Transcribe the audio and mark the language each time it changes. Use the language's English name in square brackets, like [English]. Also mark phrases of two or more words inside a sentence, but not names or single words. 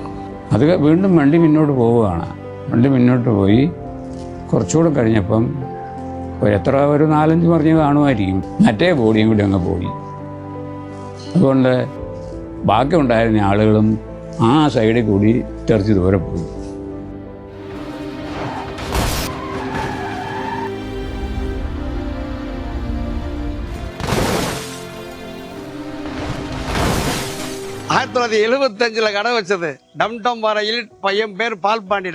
[Malayalam] അത് വീണ്ടും വണ്ടി മുന്നോട്ട് പോവുകയാണ്. വണ്ടി മുന്നോട്ട് പോയി കുറച്ചുകൂടെ കഴിഞ്ഞപ്പം ഒരു 4-5 മറിഞ്ഞ് കാണുമായിരിക്കും. മറ്റേ ബോഡിയും കൂടി അങ്ങ് പോയി. അതുകൊണ്ട് ബാക്കി ഉണ്ടായിരുന്ന ആളുകളും ആ സൈഡിൽ കൂടി തെറിച്ച് ദൂരെ പോയി. [Tamil] ஆயிரத்தி 1975 கடை வச்சது டம்டம் பாறையில் பையன் பேர் பால்பாண்டி.